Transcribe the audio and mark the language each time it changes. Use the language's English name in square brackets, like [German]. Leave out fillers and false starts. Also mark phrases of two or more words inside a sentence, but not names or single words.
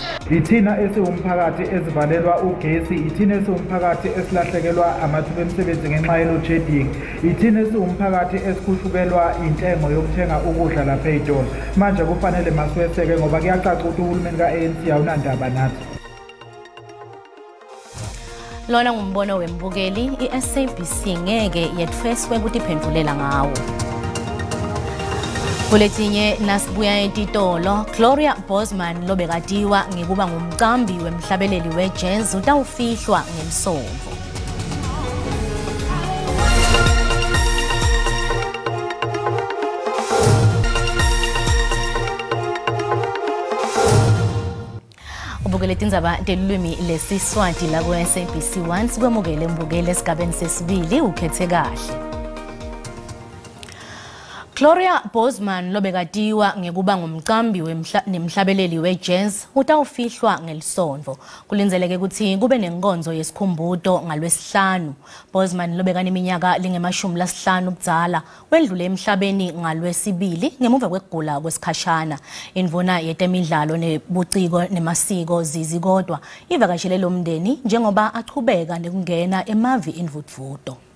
[Zulu] Ithina esiwumphakathi esivalelwa ugesi, ithina esiwumphakathi esilahlekelwa amathuba emsebenzi ngenxa ye-load shedding, ithina esiwumphakathi esikhushukelwa intengo yokuthenga ukudla lapha ey'tolo. Manje kufanele masiweseke ngoba kuyacaca ukuthi uhulumeni ka-ANC awunandaba nathi. [Swati] Lona ngumbono wembukeli i-SABC ngeke yetfeswe ukuthi iphendulela ngawo. Kuletinye nasibuya etitolo, Gloria Bosman lobekatiwa ngekuba ngumcambi wemhlabeleli we-jazz utawufihlwa ngelisomvo. Ubukele Tindzaba telulwimi lesiswati la ku SABC 1 sikwemukele mbukele esigabeni sesibili ukhethe kahle. Gloria Bosman lobekatiwa ngekuba ngumcambi nemhlabeleli we-jazz utawufihlwa ngelisonto. Kulinzeleke ukuthi kube nenkonzo yesikhumbuzo ngalwesihlanu. Bosman lobekana iminyaka linge-50 ubudala wedlule emhlabeni ngalwesibili ngemuva kwekugula kwesikhashana. Indvuna yetemidlalo nebuciko nemasiko Zizi kodwa ivakashele lo mndeni njengoba achubeka nekungena emavi indvudvudo.